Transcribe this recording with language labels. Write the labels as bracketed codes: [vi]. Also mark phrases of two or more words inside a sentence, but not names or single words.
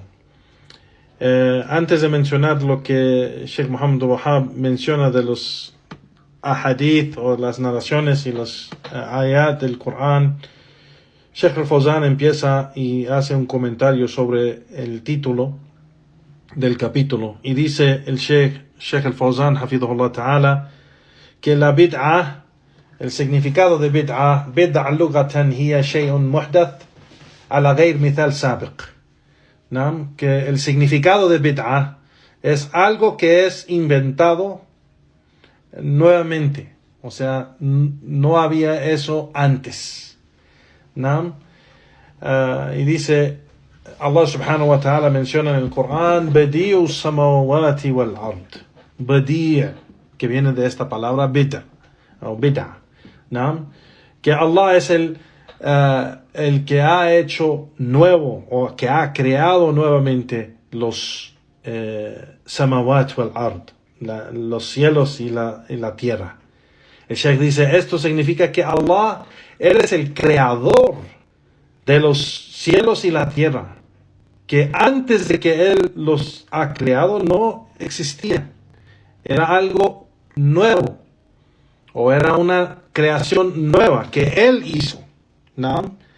[es] Antes de mencionar lo que Sheikh Muhammad Abdul Wahhab menciona de los ahadith o las narraciones y los ayat del Corán, Sheikh al-Fawzan empieza y hace un comentario sobre el título del capítulo, y dice el Sheikh al-Fawzan [ar] حفظه الله تعالى [es] que la bid'a, el significado de bid'a [ar] لغة هي شيء محدث على غير مثال سابق, [es] ¿no? Que el significado de bid'a es algo que es inventado nuevamente, o sea, no había eso antes, ¿no? Y dice Allah [ar] سبحانه وتعالى, [es] menciona en el Corán [ar] بديع السماوات والأرض, [es] badi', que viene de esta palabra bid'a o bid'a, ¿no? Que Allah es el que ha hecho nuevo, o que ha creado nuevamente los [ar] السماوات والأرض, [es] los cielos y la tierra. El Sheikh dice, esto significa que Allah, Él es el creador de los cielos y la tierra, que antes de que Él los ha creado no existía. Era algo nuevo, o era una creación nueva que Él hizo, ¿no?